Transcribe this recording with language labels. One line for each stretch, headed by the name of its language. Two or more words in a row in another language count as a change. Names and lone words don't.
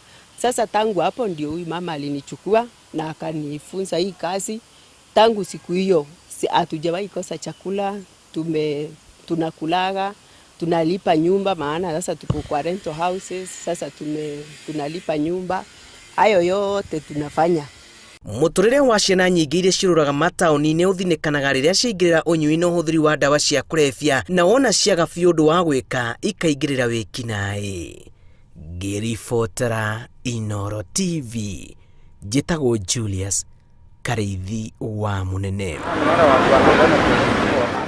Swahili: Sasa tangu hapo ndio huyu mama alinichukua na akanifunza hii kazi. Tangu siku hiyo hatujawahi kosa chakula, tunakulaga, tunalipa nyumba, maana sasa tuko kwa
English: rental houses,
Swahili: sasa tunalipa nyumba. Hayo yote tunafanya.
Kikuyu: Mũtũrĩre wa ciana nyingĩ iria ciũraga mataũni-inĩ ũthinĩkanaga rĩrĩa ciaingĩrĩra ũnyui na ũhũthĩri wa ndawa cia kũrebia, na wona ciaga biũ ũndũ wa gwĩka ikaingĩrĩra wĩkinaĩ. Ngĩribotera Inooro TV, njĩtagwo Julius Kareithi wa Munene.